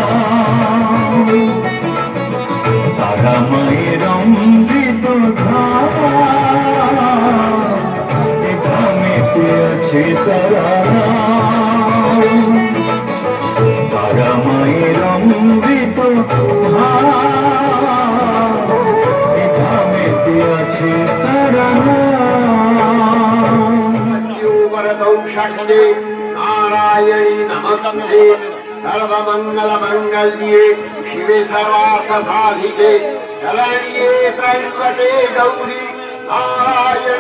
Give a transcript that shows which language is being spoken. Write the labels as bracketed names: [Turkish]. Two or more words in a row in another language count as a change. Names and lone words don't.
[Bangla] তারা মায়ের অমৃত ধামেতে আছে তারা। তারা মায়ের অমৃত ধামেতে আছে তারা। [Sanskrit] नारायणी नमस्ते सर्वमंगल मंगल्ये शिवे सर्वार्थ साधिके शरण्ये त्र्यंबके गौरी नारायणी